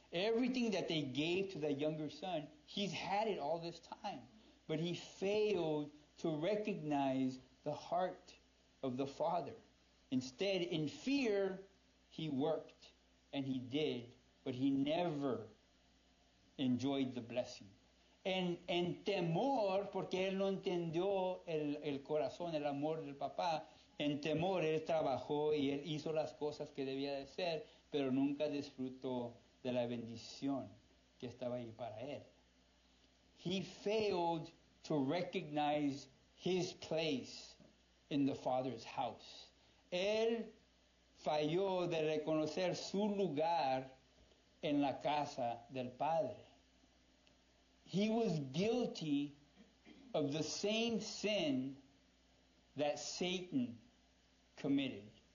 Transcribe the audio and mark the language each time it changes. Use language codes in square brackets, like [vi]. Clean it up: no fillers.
[en] Everything that they gave to the younger son, he's had it all this time. But he failed to recognize the heart of the father. Instead, in fear, he worked and he did, but he never enjoyed the blessing. [es] En temor, porque él no entendió el corazón, el amor del papá, en temor él trabajó y él hizo las cosas que debía de hacer, pero nunca disfrutó de la bendición que estaba ahí para él. [en] He failed to recognize his place in the Father's house. [es] Él falló de reconocer su lugar en la casa del Padre. [en] He was guilty of the same sin that Satan committed.